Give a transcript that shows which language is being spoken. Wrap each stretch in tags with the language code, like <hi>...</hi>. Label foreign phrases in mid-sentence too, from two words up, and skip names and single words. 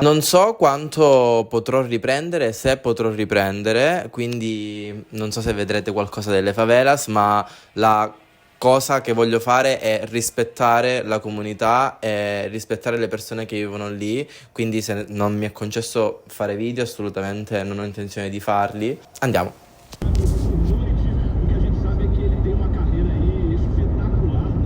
<it>Non so quanto potrò riprendere, se potrò riprendere, quindi non so se vedrete qualcosa delle favelas, ma la cosa che voglio fare è rispettare la comunità e rispettare le persone che vivono lì, quindi se non mi è concesso fare video, assolutamente non ho intenzione di farli. Andiamo.</it> <pt>O que a gente sabe é que ele tem uma carreira aí espetacular, né?</pt>